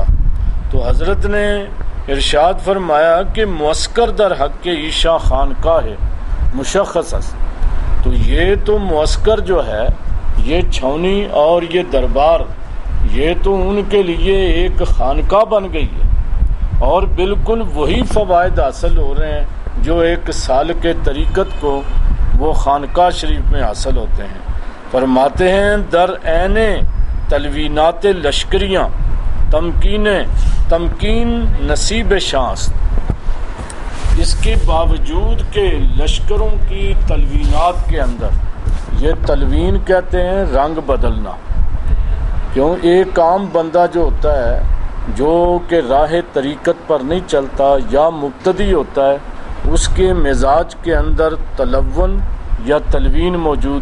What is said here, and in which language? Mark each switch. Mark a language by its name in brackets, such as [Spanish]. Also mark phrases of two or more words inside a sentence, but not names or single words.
[Urdu] تو حضرت نے ارشاد فرمایا کہ [Persian] معسکر در حق کے عیشا خانقاہ ہے مشخص، [Urdu] تو یہ تو معسکر جو ہے، یہ چھاؤنی اور یہ دربار، یہ تو ان کے لیے ایک خانقاہ بن گئی ہے، اور بالکل وہی فوائد حاصل ہو رہے ہیں جو ایک سالک طریقت کو وہ خانقاہ شریف میں حاصل ہوتے ہیں۔ فرماتے ہیں [Persian] در عین تلوینات لشکریاں تمکین نصیب شانس، [Urdu] اس کے باوجود کہ لشکروں کی تلوینات کے اندر، یہ تلوین کہتے ہیں رنگ بدلنا، کیوں ایک عام بندہ جو ہوتا ہے جو کہ راہ طریقت پر نہیں چلتا یا مبتدی ہوتا ہے، اس کے مزاج کے اندر تلون یا تلوین موجود